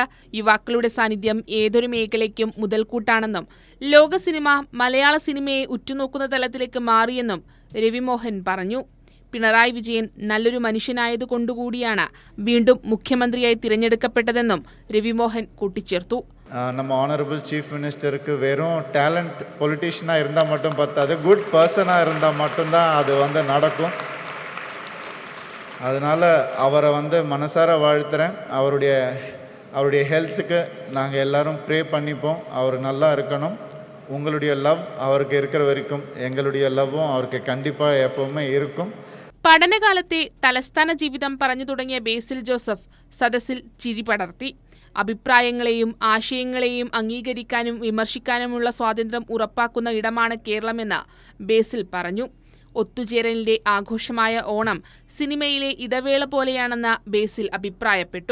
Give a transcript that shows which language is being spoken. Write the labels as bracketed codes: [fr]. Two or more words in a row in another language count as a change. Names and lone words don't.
[ml] യുവാക്കളുടെ സാന്നിധ്യം ഏതൊരു മേഖലയ്ക്കും മുതൽക്കൂട്ടാണെന്നും ലോക സിനിമ മലയാള സിനിമയെ ഉറ്റുനോക്കുന്ന തലത്തിലേക്ക് മാറിയെന്നും രവിമോഹൻ പറഞ്ഞു. പിണറായി വിജയൻ നല്ലൊരു മനുഷ്യനായതുകൊണ്ടുകൂടിയാണ് വീണ്ടും മുഖ്യമന്ത്രിയായി തിരഞ്ഞെടുക്കപ്പെട്ടതെന്നും രവിമോഹൻ കൂട്ടിച്ചേർത്തു. [ta] நம்ம [en] honourable chief minister-ukku [ta] வெறும் [en] talented politician-aaga [ta] இருந்தால் மட்டும் பத்தாது, [en] good person-aaga [ta] இருந்தால் மட்டும்தான் அது நடக்கும். அதனால் அவரை மனசார வாழ்த்துறேன். அவருடைய ஹெல்த்துக்கு நாங்கள் எல்லாரும் ப்ரே பண்ணிப்போம். அவர் நல்லா இருக்கணும். உங்களுடைய லவ் அவருக்கு இருக்கிற வரைக்கும் எங்களுடைய லவ்வும் அவருக்கு கண்டிப்பாக எப்பவுமே இருக்கும். [ml] പഠനകാലത്തെ തലസ്ഥാന ജീവിതം പറഞ്ഞു തുടങ്ങിയ ബേസിൽ ജോസഫ് സദസ്സിൽ ചിരി പടർത്തി. അഭിപ്രായങ്ങളെയും ആശയങ്ങളെയും അംഗീകരിക്കാനും വിമർശിക്കാനുമുള്ള സ്വാതന്ത്ര്യം ഉറപ്പാക്കുന്ന ഇടമാണ് കേരളമെന്ന് ബേസിൽ പറഞ്ഞു. ഒത്തുചേരലിന്റെ ആഘോഷമായ ഓണം സിനിമയിലെ ഇടവേള പോലെയാണെന്ന് ബേസിൽ അഭിപ്രായപ്പെട്ടു.